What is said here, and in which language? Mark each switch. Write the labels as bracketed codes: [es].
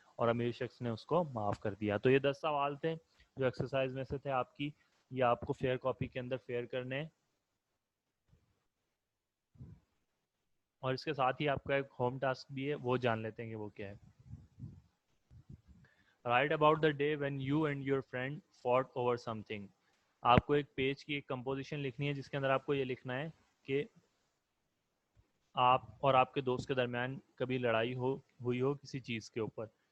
[ur] اور امیر شخص نے اس کو معاف کر دیا. تو یہ 10 سوال تھے جو ایکسرسائز میں سے تھے آپ کی, یہ آپ کو فیئر کاپی کے اندر فیئر کرنے ہیں. اور اس کے ساتھ ہی آپ کا ایک ہوم ٹاسک بھی ہے, وہ جان لیتے ہیں کہ وہ کیا ہے. [en] Write about the day when you and your friend fought over something. [ur] آپ کو ایک پیج کی ایک کمپوزیشن لکھنی ہے جس کے اندر آپ کو یہ لکھنا ہے کہ آپ اور آپ کے دوست کے درمیان کبھی لڑائی ہوئی ہو کسی چیز کے اوپر.